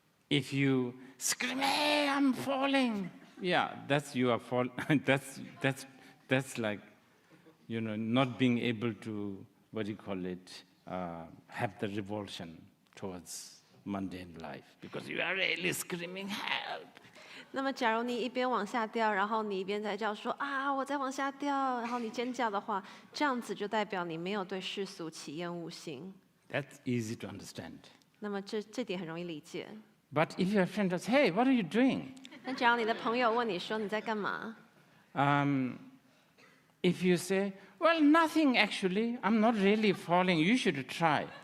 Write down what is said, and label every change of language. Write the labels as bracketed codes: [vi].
[en] If you scream, "Hey, I'm falling!" Yeah, that's you are fall. that's like, not being able to, what do you call it, have the revulsion towards mundane life because you are really screaming help. [zh] 那么，假如你一边往下掉，然后你一边在叫说啊，我在往下掉，然后你尖叫的话，这样子就代表你没有对世俗起厌恶心。 [en] That's easy to understand. [zh] 那么这点很容易理解。 [en] But if your friend says, "Hey, what are you doing?" [zh] 那假如你的朋友问你说你在干嘛？ [en] If you say, "Well, nothing actually, I'm not really falling, you should try."